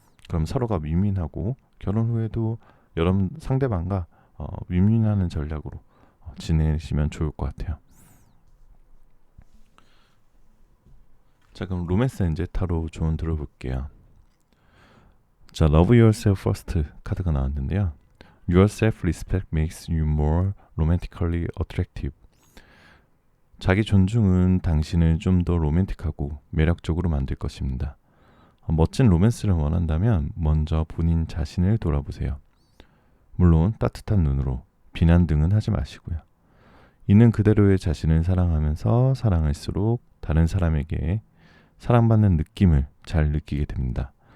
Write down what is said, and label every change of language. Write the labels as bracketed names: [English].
[Korean] 그럼 서로가 윈윈하고 결혼 후에도 여러분 상대방과 윈윈하는 전략으로 지내시면 좋을 것 같아요. 자, 그럼 로맨스 엔젤 타로 조언 들어볼게요. 자, Love Yourself First 카드가 나왔는데요. [English] Your self-respect makes you more romantically attractive. [Korean] 자기 존중은 당신을 좀 더 로맨틱하고 매력적으로 만들 것입니다. 멋진 로맨스를 원한다면 먼저 본인 자신을 돌아보세요. 물론 따뜻한 눈으로 비난 등은 하지 마시고요. 있는 그대로의 자신을 사랑하면서 사랑할수록 다른 사람에게 사랑받는 느낌을 잘 느끼게 됩니다.